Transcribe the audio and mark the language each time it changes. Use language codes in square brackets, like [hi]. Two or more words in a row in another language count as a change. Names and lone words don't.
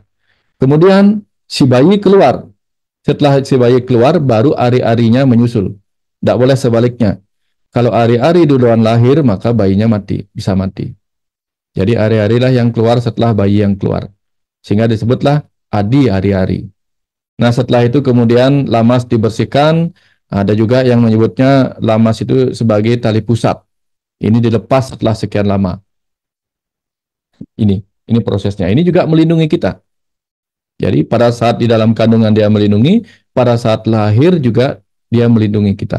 [id] Kemudian si bayi keluar. Setelah si bayi keluar, baru ari-arinya menyusul. Tidak boleh sebaliknya. Kalau ari-ari duluan lahir, maka bayinya mati, bisa mati. Jadi ari-arilah yang keluar setelah bayi yang keluar. Sehingga disebutlah adi ari-ari. Nah, setelah itu kemudian lamas dibersihkan. Ada juga yang menyebutnya lamas itu sebagai tali pusat. Ini dilepas setelah sekian lama. Ini prosesnya. Ini juga melindungi kita. Jadi pada saat di dalam kandungan dia melindungi, pada saat lahir juga dia melindungi kita.